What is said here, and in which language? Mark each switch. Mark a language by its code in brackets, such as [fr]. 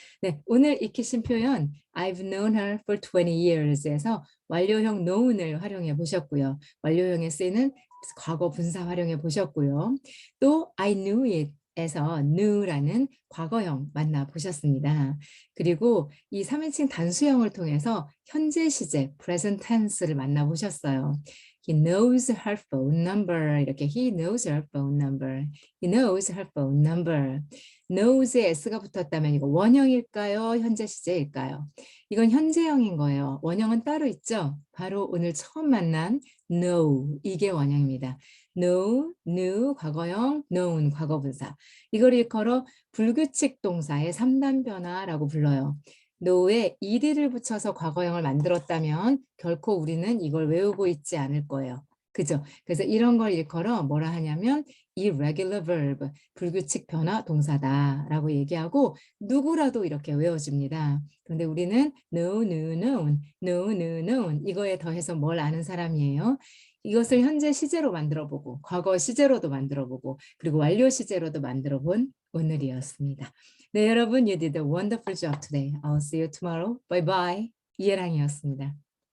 [ko] 네, 오늘 익히신 표현 [en] I've known her for 20 years [ko] 에서 완료형 known을 활용해 보셨고요. 완료형에 쓰이는 과거 분사 활용해 보셨고요. 또 [en] I knew it [ko] 에서 knew라는 과거형 만나보셨습니다. 그리고 이 3인칭 단수형을 통해서 현재 시제 present tense를 만나보셨어요. [en] He knows her phone number. [ko] 이렇게 [en] he knows her phone number. He knows her phone number. [ko] knows에 s가 붙었다면 이거 원형일까요? 현재 시제일까요? 이건 현재형인 거예요. 원형은 따로 있죠? 바로 오늘 처음 만난 know, 이게 원형입니다. know, knew, 과거형, known, 과거분사. 이걸 일컬어 불규칙 동사의 3단 변화라고 불러요. know에 ed를 붙여서 과거형을 만들었다면 결코 우리는 이걸 외우고 있지 않을 거예요. 그죠? 그래서 이런 걸 일컬어 뭐라 하냐면 irregular verb, 불규칙 변화 동사다라고 얘기하고 누구라도 이렇게 외워집니다. 그런데 우리는 know, knew, known, know, knew, known 이거에 더해서 뭘 아는 사람이에요. 이것을 현재 시제로 만들어보고 과거 시제로도 만들어보고 그리고 완료 시제로도 만들어본 오늘이었습니다. 네, 여러분, [en] you did a wonderful job today. I'll see you tomorrow. Bye bye. 이해랑이었습니다.